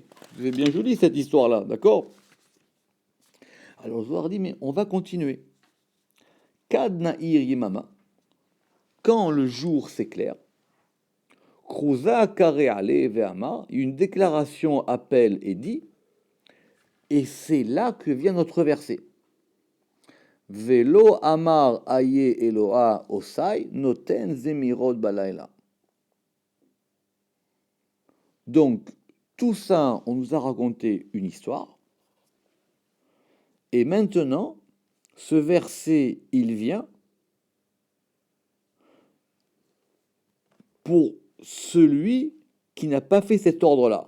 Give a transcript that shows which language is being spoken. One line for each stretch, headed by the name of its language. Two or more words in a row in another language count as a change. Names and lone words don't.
French: C'est bien joli cette histoire-là, d'accord ? Alors Zohar dit, mais on va continuer.
Aramaic: כד נהיר יממא,
French: quand le jour s'éclaire,
Aramaic: כרוזא קרי ליה ואמר,
French: une déclaration appelle et dit, et c'est là que vient notre verset.
Hebrew: ולא אמר איה אלוה עושי נותן זמירות בלילה.
French: Donc, tout ça, on nous a raconté une histoire. Et maintenant, ce verset, il vient pour celui qui n'a pas fait cet ordre-là.